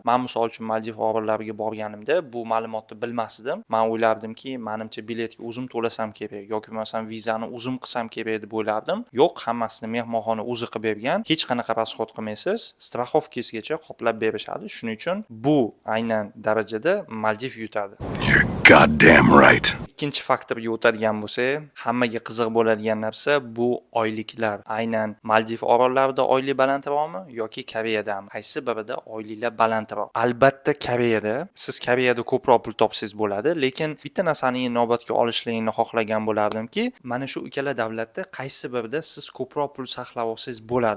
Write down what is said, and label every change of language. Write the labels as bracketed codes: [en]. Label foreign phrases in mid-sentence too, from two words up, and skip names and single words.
[uz] Men misol uchun Maldiv orollariga borganimda bu ma'lumotni bilmasdim. Men o'ylardimki, menimcha biletga o'zim to'lasam kerak yoki bo'lmasam vizani o'zim qilsam kerak deb o'ylardim. Yo'q, hammasini mehmonxona o'zi qilib bergan. Hech qanaqa rasxod qilmaysiz. Strafovkasigacha qoplab berishadi. Shuning uchun bu aynan darajada Maldiv yutadi. [en] You're goddamn right. [uz] Ikkinchi faktorga o'tadigan bo'lsak, hammaga qiziq bo'ladigan narsa bu oyliklar. Aynan Maldiv orollarida oylik balandroqmi yoki Koreyadami? Qaysi birida oyliklar balandroq? Albatta Koreyada. Siz Koreyada ko'proq pul topsangiz bo'ladi, lekin bitta narsani inobatga olishligini xohlagan bo'lardimki, mana shu ikkala davlatda qaysi birida siz ko'proq pul saqlab olsangiz bo'ladi.